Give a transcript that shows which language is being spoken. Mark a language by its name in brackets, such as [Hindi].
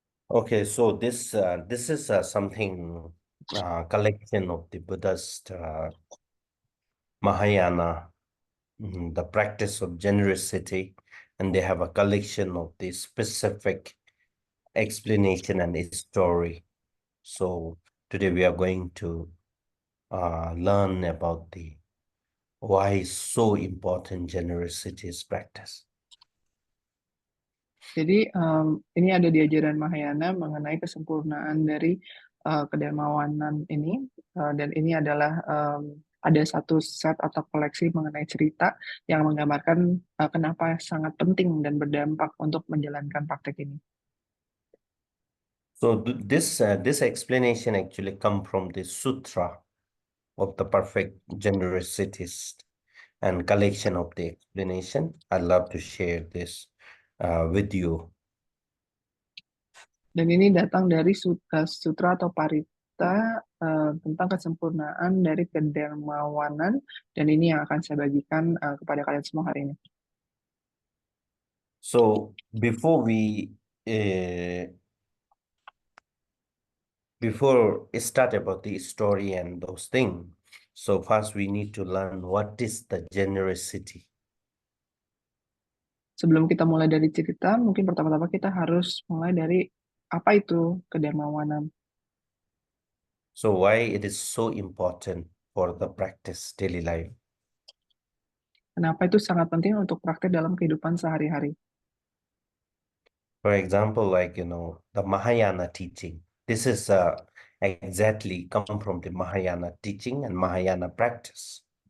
[English] Okay, so this is something collection of the Buddhist Mahayana, the practice of generosity, and they have a collection of the specific explanation and story. So today we are going to learn about why so important generosity is practice. [Indonesian] Jadi ini ada di ajaran Mahayana mengenai kesempurnaan dari kedermawanan ini, dan ini adalah ada satu set atau koleksi mengenai cerita yang menggambarkan kenapa sangat penting dan berdampak untuk menjalankan praktek ini. [English] So this explanation actually come from the sutra of the perfect generosity and collection of the explanation. I'd love to share this with you. [Indonesian] Dan ini datang dari sutra atau parita tentang kesempurnaan dari kedermawanan, dan ini yang akan saya bagikan kepada kalian semua hari ini. [English] So before we start about the story and those things, so first we need to learn what is the generosity. [Indonesian] Sebelum kita mulai dari cerita, mungkin pertama-tama kita harus mulai dari apa itu kedermawanan. [English] So why it is so important for the practice daily life? [Indonesian] Kenapa itu sangat penting untuk praktek dalam kehidupan sehari-hari. [English] For example, like, the Mahayana teaching. This is exactly come from the Mahayana teaching and Mahayana practice.